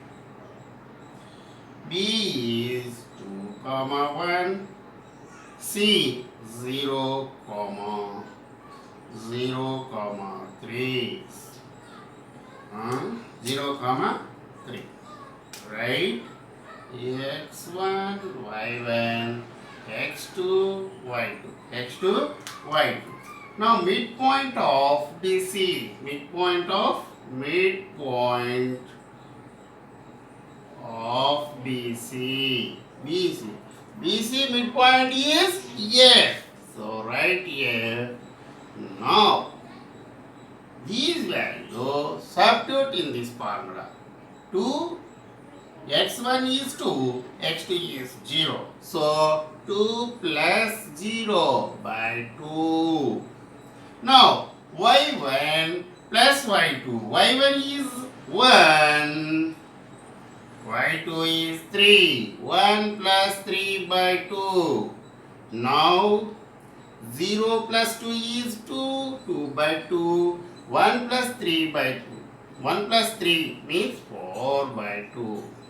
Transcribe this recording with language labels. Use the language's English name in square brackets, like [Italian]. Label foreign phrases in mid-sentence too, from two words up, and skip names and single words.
[English] B is 2 comma 1. C 0 comma 0 comma 3. 0 comma 3. Right? x1 y1 x2 y2 x2 y2. Now midpoint of BC. Midpoint of BC. BC midpoint is F. So right here. Now these values substitute in this formula. 2 x1 is 2, x2 is 0. So 2 plus 0 by 2. Now y1 plus y2. y1 is 1. y2 is 3. 1 plus 3 by 2. Now 0 plus 2 is 2. 2 by 2. 1 plus 3 by 2. 1 plus 3 means 4 by 2.